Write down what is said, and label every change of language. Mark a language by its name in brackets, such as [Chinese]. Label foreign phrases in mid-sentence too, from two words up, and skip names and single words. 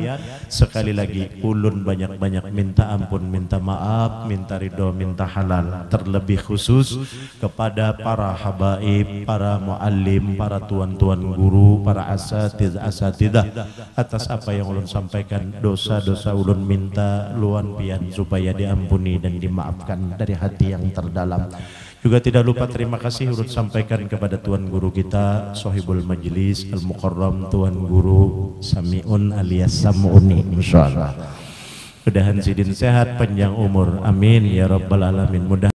[Indonesian] Sekali lagi ulun banyak-banyak minta ampun, minta maaf, minta ridho, minta halal. Terlebih khusus kepada para habaib, para muallim, para tuan-tuan guru, para asatidah atas apa yang ulun sampaikan. [Banjar] Dosa-dosa ulun minta luan pian supaya diampuni dan dimaafkan dari hati yang terdalam. [Indonesian] Juga tidak lupa terima kasih urut sampaikan kepada Tuan Guru kita, [Arabic] صاحب المجلس المكرم, [Indonesian] Tuan Guru Sami'un alias Sam'uni, insyaallah. [Banjar] Mudah-mudahan sidin sehat, panjang umur, [Arabic] آمين يا رب العالمين. [Indonesian] Mudah